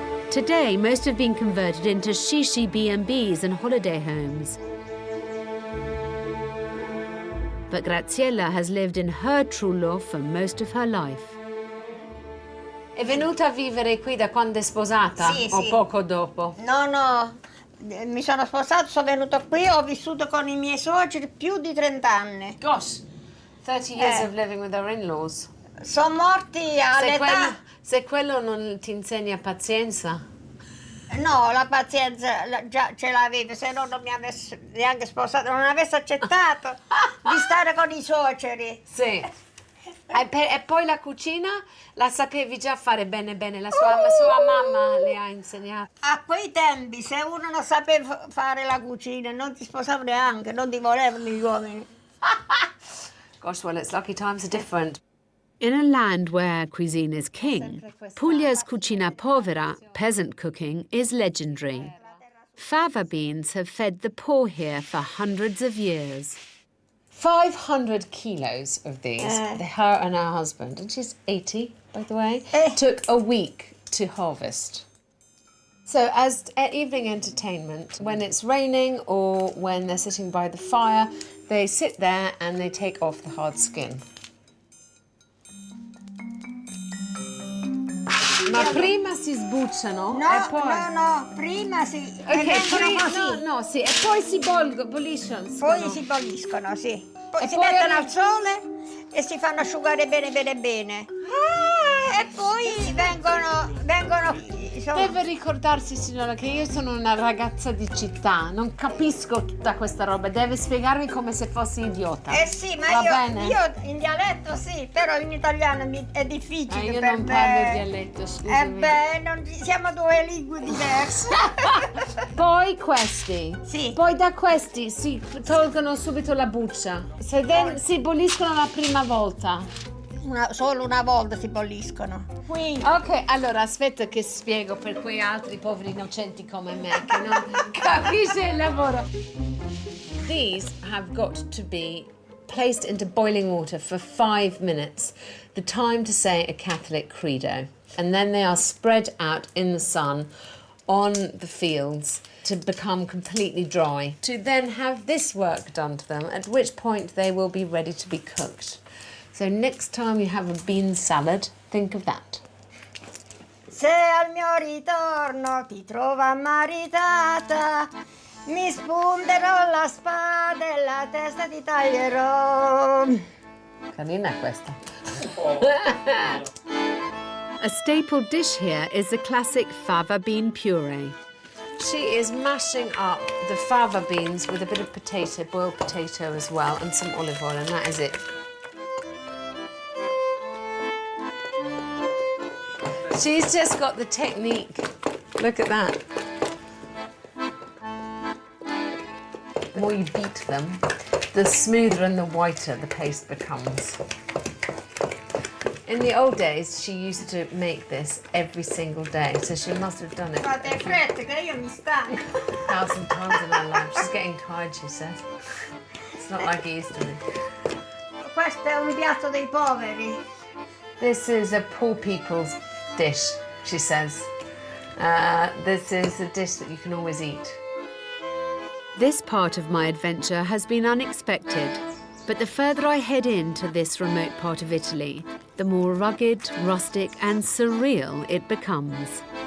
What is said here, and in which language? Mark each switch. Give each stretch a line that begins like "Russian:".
English: Today, most have been converted into shishi B&Bs and holiday homes. But Graziella has lived in her trullo for most of her life.
Italian: È venuta a vivere qui da quando è sposata o poco dopo? No, mi sono sposato, sono venuto qui, ho vissuto con i miei suoceri più di 30 anni.
English: Gosh, 30 years of living with her in-laws.
Italian: Sono morti all'età... Se quello non ti insegna pazienza? No, la pazienza già ce l'avevo, se no non mi avessi neanche sposato, non avessi accettato di stare con i suoceri. Sì. E poi la cucina la sapevi già fare bene, la sua mamma le ha insegnato. A quei tempi, se uno non sapeva fare la cucina, non ti sposava neanche, non ti volevano gli uomini.
English: Gosh, well, it's lucky times are different. In a land where cuisine is king, Puglia's cucina povera, peasant cooking, is legendary. Fava beans have fed the poor here for hundreds of years. 500 kilos of these, her and her husband, and she's 80, by the way, took a week to harvest. So as evening entertainment, when it's raining or when they're sitting by the fire, they sit there and they take off the hard skin.
Italian: Ma prima si sbucciano e poi... No, prima si... e poi si bolliscono. Poi si bolliscono, sì. Poi si mettono al sole e si fanno asciugare bene. E poi vengono insomma... Deve ricordarsi, signora, che io sono una ragazza di città, non capisco tutta questa roba, deve spiegarmi come se fossi idiota. Sì, ma io in dialetto sì, però in italiano è difficile. Io non parlo dialetto, scusami. Siamo due lingue diverse. Poi questi. Sì. Poi da questi si tolgono subito la buccia. Si bolliscono la prima volta. Solo una volta si bolliscono. Qui. Ok, allora aspetta che spiego per quei altri poveri innocenti come me che non capisce il lavoro.
English: These have got to be placed into boiling water for 5 minutes, the time to say a Catholic credo. And then they are spread out in the sun on the fields to become completely dry, to then have this work done to them, at which point they will be ready to be cooked. So next time you have a bean salad, think of that.
Italian: Se al mio ritorno ti trova maritata, mi spunterò la spada e la testa ti taglierò. Carina questa.
English: A staple dish here is the classic fava bean puree. She is mashing up the fava beans with a bit of potato, boiled potato as well, and some olive oil, and that is it. She's just got the technique. Look at that. The more you beat them, the smoother and the whiter the paste becomes. In the old days, she used to make this every single day, so she must have done it
Italian: Fate fretta che io mi stanco.
English: 1,000 times in her life. She's getting tired, she says. It's not like it used to be.
Italian: Questo è un piatto dei poveri.
English: This is a poor people's dish, she says. This is a dish that you can always eat. This part of my adventure has been unexpected, but the further I head into this remote part of Italy, the more rugged, rustic and surreal it becomes.